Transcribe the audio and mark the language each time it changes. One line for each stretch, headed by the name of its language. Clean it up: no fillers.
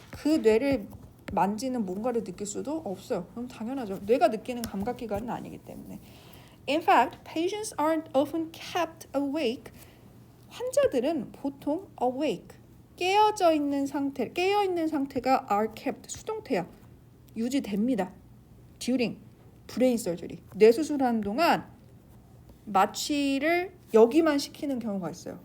Korean: 그 뇌를 만지는 뭔가를 느낄 수도 없어요. 너무 당연하죠. 뇌가 느끼는 감각기관은 아니기 때문에.
English: In fact, patients aren't often kept awake.
Korean: 환자들은 보통 awake, 깨어 있는 상태가
English: are kept,
Korean: 수동태야. 유지됩니다.
English: during 브레인 서저리.
Korean: 뇌 수술하는 동안 마취를 여기만 시키는 경우가 있어요.